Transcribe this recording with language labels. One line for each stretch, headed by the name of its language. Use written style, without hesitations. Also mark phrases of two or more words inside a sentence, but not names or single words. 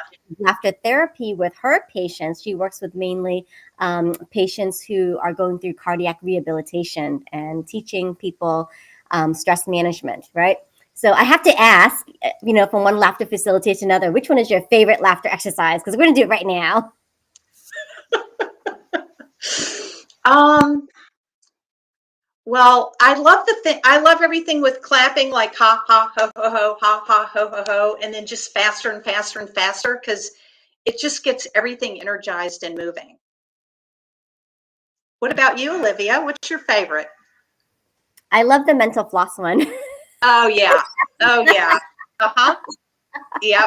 English: of laughter therapy with her patients. She works with mainly patients who are going through cardiac rehabilitation and teaching people stress management, right? So I have to ask, from one laughter facilitator to another, which one is your favorite laughter exercise? Because we're going to do it right now. Um, well, I love everything with clapping, like ha ha ho ho ho ha ha ho ho ho, and then just faster and faster and faster, because it just gets everything energized and moving. What about you, Olivia? What's your favorite? I love the mental floss one. Oh yeah. Oh yeah. Uh-huh. Yep.